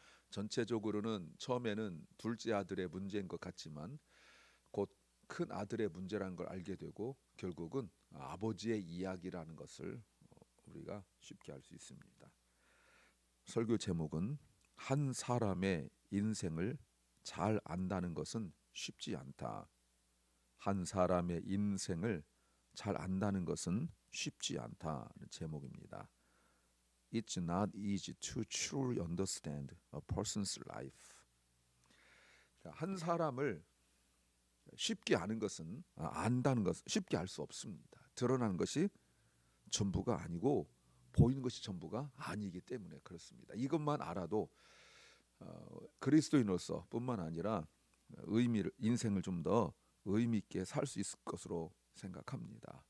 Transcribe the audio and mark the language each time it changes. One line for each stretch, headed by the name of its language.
Korean: 전체적으로는 처음에는 둘째 아들의 문제인 것 같지만 곧 큰 아들의 문제라는 걸 알게 되고 결국은 아버지의 이야기라는 것을 우리가 쉽게 알 수 있습니다. 설교 제목은 한 사람의 인생을 잘 안다는 것은 쉽지 않다. 한 사람의 인생을 잘 안다는 것은 쉽지 않다는 제목입니다.
English: It's not easy to truly understand a person's life.
Korean: 한 사람을 쉽게 아는 것은 안다는 것은 쉽게 알 수 없습니다. 드러나는 것이 전부가 아니고 보이는 것이 전부가 아니기 때문에 그렇습니다. 이것만 알아도 그리스도인으로서 뿐만 아니라 인생을 좀 더 의미 있게 살 수 있을 것으로 생각합니다.